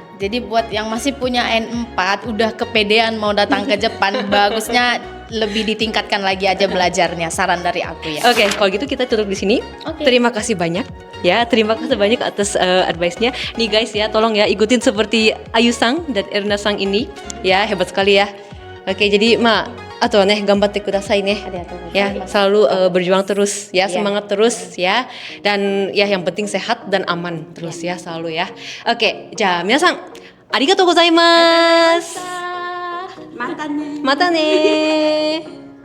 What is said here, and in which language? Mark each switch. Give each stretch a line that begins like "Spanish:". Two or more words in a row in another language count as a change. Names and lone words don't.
Indonesian: Jadi buat yang masih punya N4 udah kepedean mau datang ke Jepang, bagusnya lebih ditingkatkan lagi aja belajarnya. Saran dari aku ya. Oke, kalau gitu kita tutup di sini. Oke. Terima kasih banyak ya, terima kasih banyak atas advice-nya. Nih guys ya, tolong ya ikutin seperti Ayu Sang dan Erna Sang ini. Ya, hebat sekali ya. Oke, jadi
Japanese: あとはね頑張ってくださいね。
Indonesian: Ya, selalu berjuang terus ya, semangat terus ya. Dan ya yang penting sehat dan aman terus ya selalu ya. Oke,
Japanese: じゃ、皆さんありがとうございます. Matanya. またね.